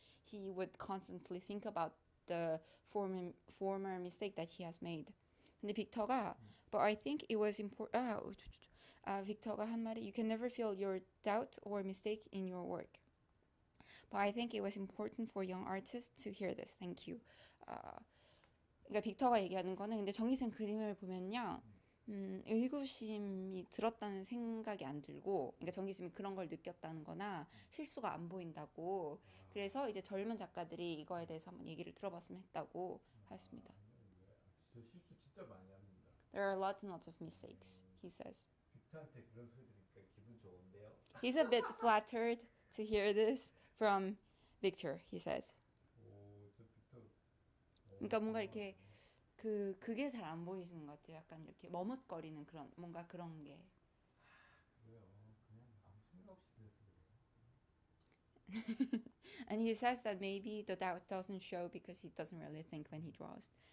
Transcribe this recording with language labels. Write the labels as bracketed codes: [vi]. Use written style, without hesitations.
[en] He would constantly think about the former mistake that he has made. [ko] 근데 빅터가, [en] but I think it was important. [ko] 빅터가 한 말이, [en] you can never feel your doubt or mistake in your work. But I think it was important for young artists to hear this. Thank you. [ko] 그러니까 빅터가 얘기하는 거는 근데 정희생 그림을 보면요. 의구심이 들었다는 생각이 안 들고 그러니까 정기쌤이 그런 걸 느꼈다는 거나 실수가 안 보인다고 그래서 이제 젊은 작가들이 이거에 대해서 한번 얘기를 들어봤으면 했다고 하였습니다. 저 실수 진짜 많이 합니다. [en] There are lots and lots of mistakes, he says. [ko] 빅터한테 그런 소리 들으니까 기분 좋은데요. [en] He's a bit flattered to hear this from Victor, he says. [ko] 저 빅터. 그러니까 뭔가 이렇게 그게 잘 안 보이시는 것 같아요. 약간 이렇게 머뭇거리는 그런 뭔가 그런 게. 그래요. 그냥 아무 생각 없이 그래서 그래요. [en] And he says that maybe the doubt doesn't show because he doesn't really think when he draws.